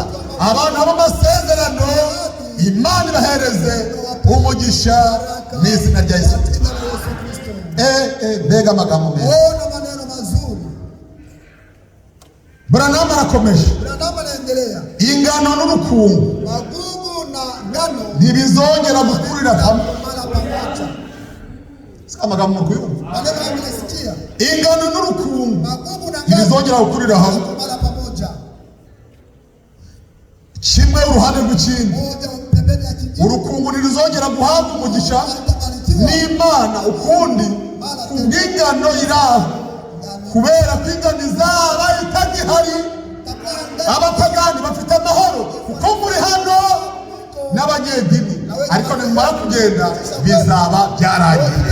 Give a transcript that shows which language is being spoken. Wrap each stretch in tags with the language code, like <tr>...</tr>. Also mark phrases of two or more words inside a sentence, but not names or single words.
<rw>Abana b'amasezerano Imana ibahereze umugisha mu izina rya Yesu Kristo. Mbega amagambo meza. Branham arakomeje. Ingano n'urukungu ntibizongera gukurira hamwe.</rw> <sw>mara pamoja.</sw> <rw>Sika amagambo mukuyumva.</rw> <sw>Maneno mnasikia?</sw> <rw>Ingano n'urukungu</rw> <sw>Magugu na ngano</sw> <rw>ntibizongera gukurira hamwe.</rw> <sw>mara pamoja.</sw> <rw>Kimwe uruhande rw'ikindi.</rw> <sw>Moja pembeni ya kingine.</sw> <rw>Urukungu ntiruzongera guhabwa umugisha n'Imana ukundi kubw'ingano iraho, kubera ko ingano izaba itagihari. Abapagani bafite amahoro kuko muri hano n'abanyedini, ariko nimara kugenda bizaba byarangiye.</rw>